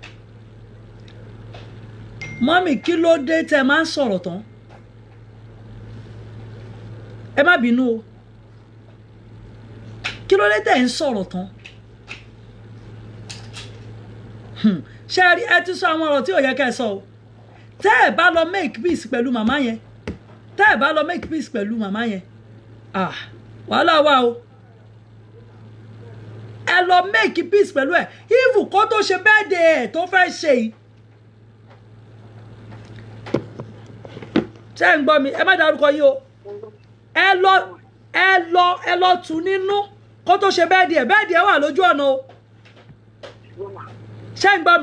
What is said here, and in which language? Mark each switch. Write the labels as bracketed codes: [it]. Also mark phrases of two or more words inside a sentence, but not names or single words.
[yo] Mọ́mì kí ló dé tẹ́ máa ń sọ̀rọ̀ tán? Ẹ má bínú o. Kí ló dé tẹ́ ń sọ̀rọ̀ tán? Ṣé ẹ ti sọ àwọn ọ̀rọ̀ tí ò yẹ kẹ́ ẹ sọ o? Tẹ́ ẹ bá lọ [en] make peace [yo] pẹ̀lú màmá yẹn. Wàhálà wà o. Ẹ lọ [en] make peace [yo] pẹ̀lú ẹ̀ even kó tó ṣe birthday ẹ̀ tó fẹ́ ṣe yìí. Ṣé ń gbọ́ mi? Ẹ má dárúkọ yín o. Ẹ lọ tù nínú kó tó ṣe birthday ẹ̀ wà lójú ọ̀nà o. Ṣé ń gbọ́ mi?